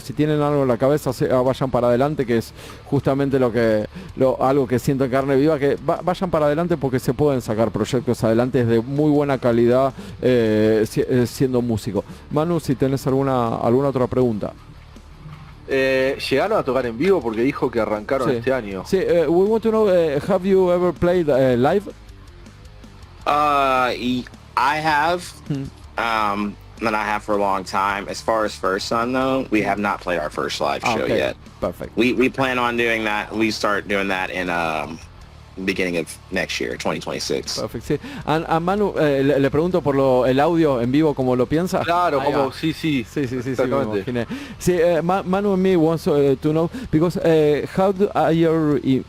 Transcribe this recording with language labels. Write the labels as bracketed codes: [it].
[es] Si tienen algo en la cabeza, vayan para adelante, que es justamente algo que siento en carne viva, que vayan para adelante porque se pueden sacar proyectos adelante de muy buena calidad siendo músico. Manu, si tenés alguna otra pregunta. ¿Llegaron a tocar en vivo? Porque dijo que arrancaron este año. [en] Sí, we want to know, have you ever played live? I have, and I have for a long time. As far as FIRSUN though, we have not played our first live show yet. Perfect. We plan on doing that. We start doing that in beginning of next year, 2026. Perfect, sí. [es] And Manu, le pregunto por el audio en vivo, ¿cómo lo piensas? Claro, como sí, me imaginé. [en] Manu and me wants to know, because how are your...